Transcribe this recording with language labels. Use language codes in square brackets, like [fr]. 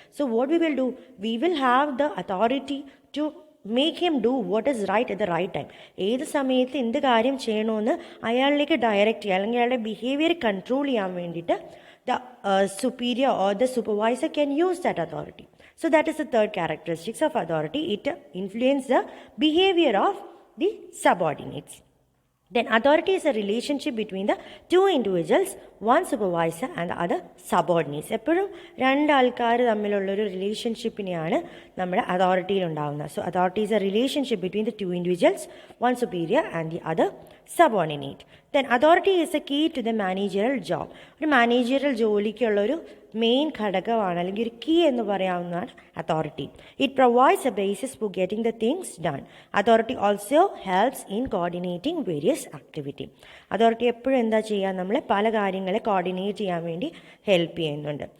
[en] So what we will do, we will have the authority to make him do what is right at the right time. [ml] ഏത് സമയത്ത് എന്ത് കാര്യം ചെയ്യണമെന്ന് അയാളിലേക്ക് direct ചെയ്യുക അല്ലെങ്കിൽ അയാളുടെ ബിഹേവിയർ കൺട്രോൾ ചെയ്യാൻ വേണ്ടിയിട്ട് [en] The superior or the supervisor can use that authority. So that is the third characteristics of authority. It influences the behavior of the subordinates. Then authority is a relationship between the two individuals, one supervisor and the other subordinates. [ml] എപ്പോഴും രണ്ടാൾക്കാർ തമ്മിലുള്ളൊരു റിലേഷൻഷിപ്പിനെയാണ് നമ്മുടെ അതോറിറ്റിയിൽ ഉണ്ടാകുന്നത്. [en] So authority is a relationship between the two individuals, one superior and the other subordinate. Then authority is a key to the managerial job. [ml] ഒരു managerial ജോലിക്കുള്ളൊരു main ഘടകമാണ് അല്ലെങ്കിൽ ഒരു key എന്ന് പറയാവുന്നതാണ് authority. [en] It provides a basis for getting the things done. Authority also helps in coordinating various activity. [ml] Authority എപ്പോഴും എന്താ ചെയ്യുക, നമ്മളെ പല കാര്യങ്ങളെ കോർഡിനേറ്റ് ചെയ്യാൻ വേണ്ടി ഹെൽപ്പ് ചെയ്യുന്നുണ്ട്.